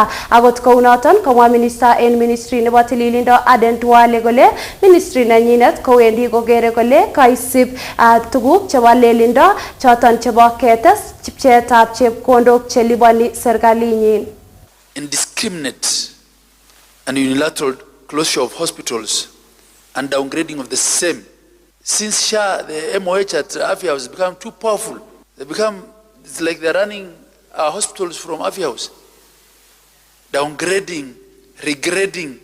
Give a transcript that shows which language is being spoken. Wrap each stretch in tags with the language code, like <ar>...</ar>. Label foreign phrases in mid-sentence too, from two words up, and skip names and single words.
<kln>Akot kounoton komwa minister en ministry nebo tililindo Aden Duale kole ministry nenyinet kowendi kokere kole kaisib tuguk chebo lelindo choton chebo ketes pcheetab chepkondok che lipani serkalinyin.</kln> <en>Indiscriminate and unilateral closure of hospitals and downgrading of the same. Since SHA, the MOH at Afia House has become too powerful. It's like they're running hospitals from Afia House. Downgrading, regrading.</en>